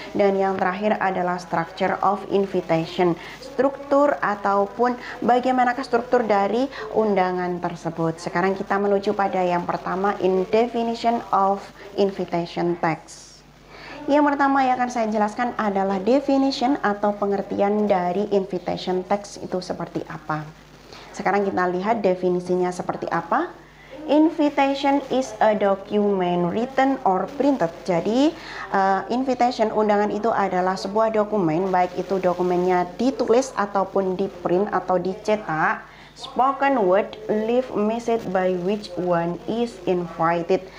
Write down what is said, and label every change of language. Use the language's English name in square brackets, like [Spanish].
[Indonesian] Dan yang terakhir adalah [English] structure of invitation, [Indonesian] struktur ataupun bagaimanakah struktur dari undangan tersebut. Sekarang kita menuju pada yang pertama, [English] in definition of invitation text. [Indonesian] Yang pertama yang akan saya jelaskan adalah definition atau pengertian dari invitation text itu seperti apa. Sekarang kita lihat definisinya seperti apa. [English] Invitation is a document written or printed. [Indonesian] Jadi invitation undangan itu adalah sebuah dokumen, baik itu dokumennya ditulis ataupun di print atau dicetak. [English] Spoken word leave message by which one is invited.